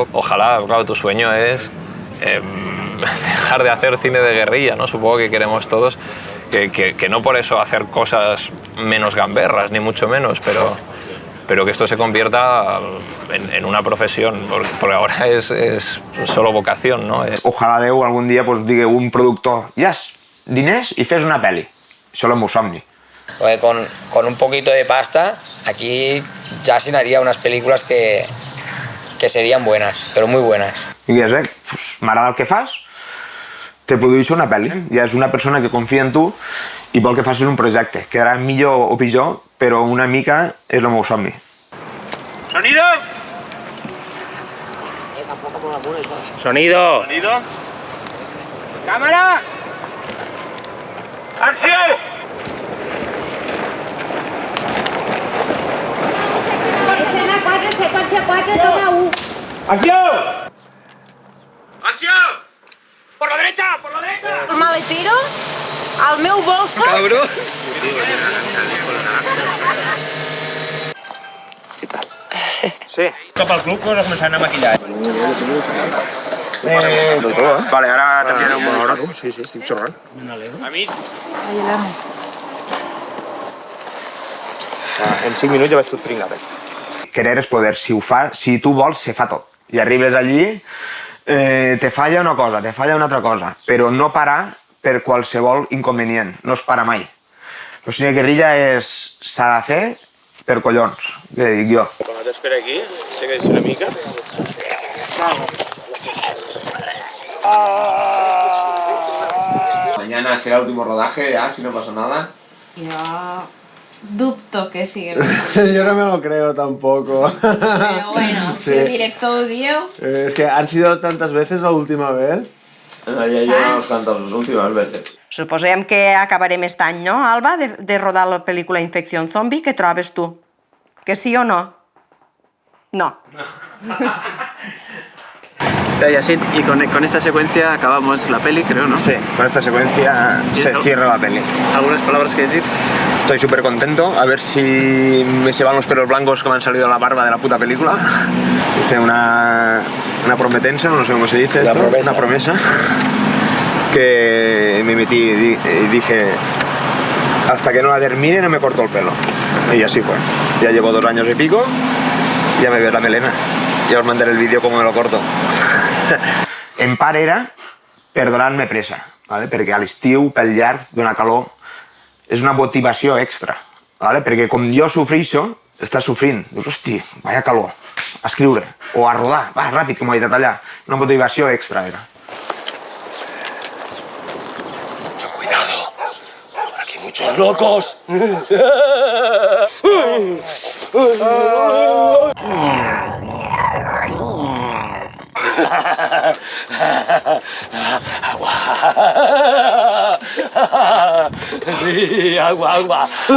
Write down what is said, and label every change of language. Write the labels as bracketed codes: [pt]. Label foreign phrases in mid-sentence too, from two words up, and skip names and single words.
[es] Ojalá, claro, tu sueño es dejar de hacer cine de guerrilla, ¿no? Supongo que queremos todos que no por eso hacer cosas menos gamberras, ni mucho menos, pero que esto se convierta en una profesión, porque ahora es solo vocación, ¿no? [ca] Ojalá Déu algún dia pues, digui un productor, yes, diners i fes una peli. Això és el meu somni. [es] Con un poquito de pasta, aquí Yasin haría unas películas que serían buenas, pero muy buenas. [ca] I dius, pues, m'agrada el que fas, te produeixo una pel·li. Ja és una persona que confia en tu i vol que facis un projecte. Quedarà millor o pitjor, però una mica és el meu somni. [es] ¡Sonido! ¡Sonido! ¿Sonido? ¡Cámara! ¡Acción! Escena 4, secuencia 4, toma 1. ¡Acción! ¡Acción! ¡Por la derecha! ¡Por la derecha! [ca] El maletero, al meu bolso... [es] ¿Qué tal? Sí. [ca] Cap al club pues començant a maquillar. Vale, ara també un bon hora. Sí, estic xorrant. Amic. En 5 minuts ja vaig tot pringat. Querer és poder. Si tu vols, se fa tot. I arribes allí, te falla una cosa, te falla una altra cosa, però no parar per qualsevol inconvenient, no es para mai. El cine guerrilla s'ha de fer per collons, que dic jo. Quan t'espera aquí, segueix una mica. [es] Mañana será el último rodaje ya, si no pasa nada. Yo dubto que siga. Yo no me lo creo tampoco. Pero bueno, Sí. [ca] si el director ho diu... [es] Es que han sido tantas veces la última vez. Ya llevamos tantas las últimas veces. [ca] Suposem que acabarem aquest any, no, Alba, de rodar la pel·lícula Infección Zombie. Què trobes tu? Que sí o no? No. [es] Yasin, y con esta secuencia acabamos la peli, creo, ¿no? Sí, con esta secuencia se cierra la peli. ¿Algunas palabras que decir? Estoy súper contento, a ver si me se van los pelos blancos que me han salido de la barba de la puta película. Hice una prometensa, no sé cómo se dice esto, una promesa, que me metí y dije, hasta que no la termine no me corto el pelo. Y así fue. Ya llevo 2 años y pico, ya me ves la melena. [ca] Ja us mandaré el vídeo com me lo corto. En part era per donar-me pressa, ¿vale? Perquè a l'estiu, pel llarg, d'una calor, és una motivació extra, ¿vale? Perquè com jo sofreixo, estàs sofrint. Dius, hosti, [es] vaya calor, [ca] a escriure, o a rodar, va, ràpid, com ho he dit allà. Una motivació extra era. [es] Mucho cuidado, aquí hay muchos locos. Sí, agua.